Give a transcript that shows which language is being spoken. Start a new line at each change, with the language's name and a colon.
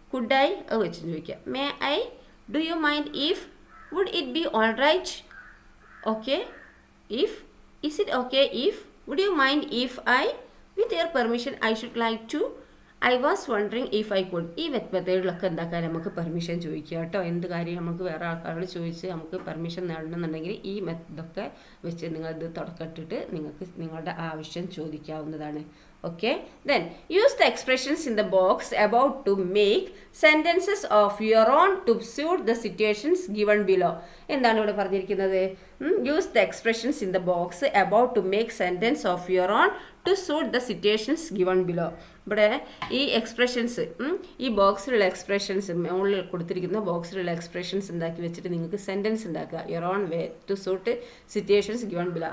English: could I
Malayalam: അത് വെച്ച് ചോദിക്കാം.
English: May I, do you mind if, would it be all right, okay if, is it okay if, would you mind if I, with your permission I should like to, I was wondering if I could.
Malayalam: ഈ മെത്തേഡിലൊക്കെ എന്താക്കാൻ നമുക്ക് permission ചോദിക്കുക കേട്ടോ. എന്ത് കാര്യം നമുക്ക് വേറെ ആൾക്കാരോട് ചോദിച്ച് നമുക്ക് പെർമിഷൻ നേടണമെന്നുണ്ടെങ്കിൽ ഈ ഇതൊക്കെ വെച്ച് നിങ്ങളിത് തുടക്കമിട്ടിട്ട് നിങ്ങൾക്ക് നിങ്ങളുടെ ആവശ്യം ചോദിക്കാവുന്നതാണ്.
English: Okay, then use the expressions in the box about to make sentences of your own to suit the situations given below.
Malayalam: എന്താണ് ഇവിടെ പറഞ്ഞിരിക്കുന്നത്.
English: Use the expressions in the box about to make sentence of your own to suit the situations given below.
Malayalam: ഇവിടെ ഈ expressions, ഈ ബോക്സിലുള്ള expressions, മുകളിൽ കൊടുത്തിരിക്കുന്ന ബോക്സിലുള്ള expressions ഉണ്ടാക്കി വെച്ചിട്ട് നിങ്ങൾക്ക് സെൻറ്റൻസ് ഉണ്ടാക്കുക
English: Your own way to suit situations given below.